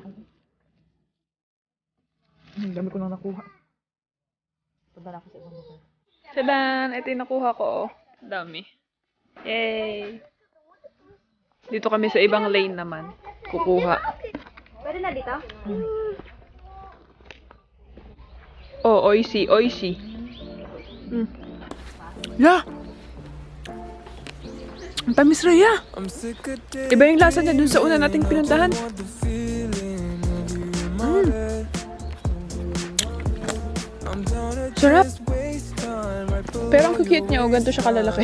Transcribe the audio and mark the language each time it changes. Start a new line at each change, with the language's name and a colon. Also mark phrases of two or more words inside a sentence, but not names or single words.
Filipino: Ang dami ko na nakuha. Punta na ako sa ibang lugar. Tadan! Ito yung nakuha ko oh. Dami. Yay! Dito kami sa ibang lane naman. Kukuha. Pwede na dito?
Japanese: Oh, おいしい、おいしい.
Filipino: Yeah! Ang tamis, Rhea! Iba yung lasa niya dun sa una nating pinuntahan. Sarap! Pero ang cute niya, oh, ganito siya kalalaki.